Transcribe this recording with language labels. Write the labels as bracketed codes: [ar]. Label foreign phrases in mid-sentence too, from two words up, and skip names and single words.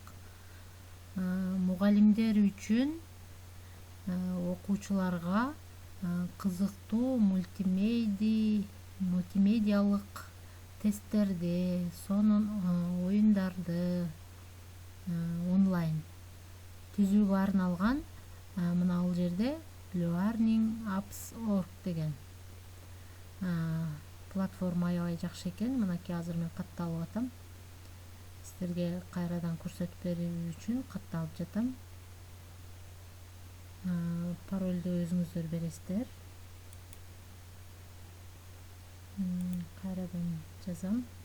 [ky] Мугалимдер үчүн окуучуларга кызыктуу мультимедиалык тесттерди, сонун оюндарды онлайн түзүүгө арналган мына бул жерде learning.apps.org деген платформа аябай жакшы экен. Мынакей азыр мен катталып атам. Сиздерге кайрадан көрсөтүп берүү үчүн катталып жатам. Паролду өзүңүздөр бересиздер. Кайрадан жазам.